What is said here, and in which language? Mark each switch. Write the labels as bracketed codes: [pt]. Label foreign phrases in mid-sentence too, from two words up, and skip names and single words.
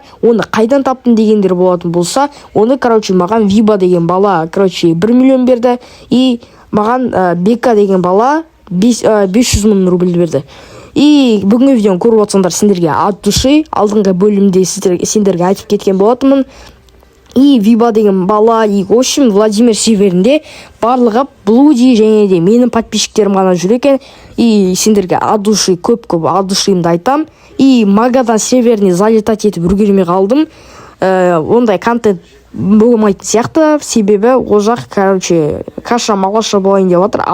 [kk] Оны қайдан таптым дегендер болатын болса, оны маған Виба деген бала 1 миллион берді. И маған Бека деген бала 500 000 рубль берді. И бүгінгі видеоны көріп отырсаңдар, сендерге [ru] от души [kk] алдыңғы бөлімде сендерге айтып кеткен болатынмын. И Виба деген бала, [ru] и в общем [kk] Владимир серверінде барлығы блуди және де менің подписчиктерім ғана жүр екен. И сендерге [ru] от души [kk] көп от душимды айтам. И Магадан серверіне залетать етіп үлгермей қалдым. Ондай контент болмайтын сияқты, себебі ол жақ каша малаша болайын деп жатыр.